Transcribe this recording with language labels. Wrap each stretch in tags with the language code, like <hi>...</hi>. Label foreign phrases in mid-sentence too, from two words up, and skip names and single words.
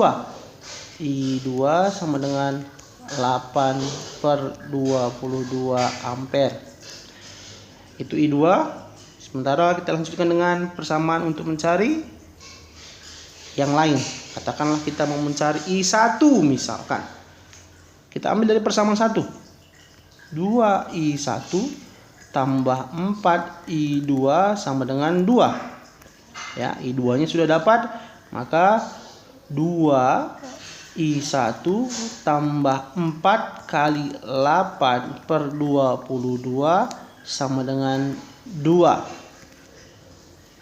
<id>I2 sama dengan 8 per 22 ampere. Itu I2. Sementara kita lanjutkan dengan persamaan untuk mencari yang lain. Katakanlah kita mau mencari I1 misalkan. Kita ambil dari persamaan 1. 2I1 tambah 4I2 sama dengan 2. Ya, I2 nya sudah dapat, maka 2I1 tambah 4 kali 8 per 22 sama dengan 2.</id>